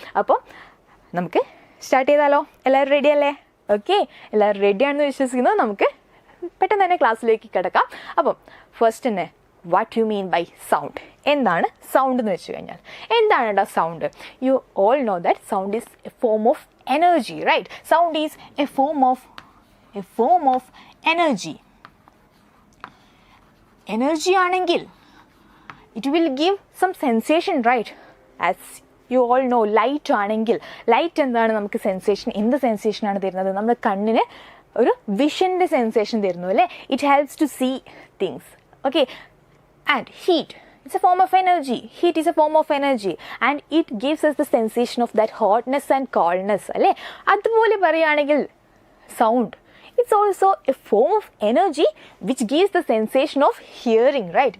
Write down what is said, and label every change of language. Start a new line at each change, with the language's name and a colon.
Malayalam: അപ്പോൾ നമുക്ക് സ്റ്റാർട്ട് ചെയ്താലോ? എല്ലാവരും റെഡി അല്ലേ? ഓക്കെ, എല്ലാവരും റെഡിയാണെന്ന് വിശ്വസിക്കുന്നു. നമുക്ക് പെട്ടെന്ന് തന്നെ ക്ലാസ്സിലേക്ക് കിടക്കാം. അപ്പം ഫസ്റ്റ് തന്നെ,
English: What you mean by sound.
Malayalam: എന്താണ് സൗണ്ട് എന്ന് വെച്ച് കഴിഞ്ഞാൽ? എന്താണ് sound?
English: You all know that sound is a form of energy, right? Sound is a form of energy. Energy ആണെങ്കിൽ it will give some sensation, right? As you all know,
Malayalam: light ആണെങ്കിൽ, light എന്താണ് നമുക്ക് sensation, എന്ത് സെൻസേഷനാണ് തരുന്നത്? നമ്മുടെ കണ്ണിന് ഒരു വിഷൻ്റെ sensation തരുന്നു അല്ലേ?
English: It helps to see things. Okay, and heat, it's a form of energy. Heat is a form of energy and it gives us the sensation of that hotness and coldness അല്ലേ?
Malayalam: അതുപോലെ പറയുകയാണെങ്കിൽ
English: Sound, it's also a form of energy which gives the sensation of hearing, right?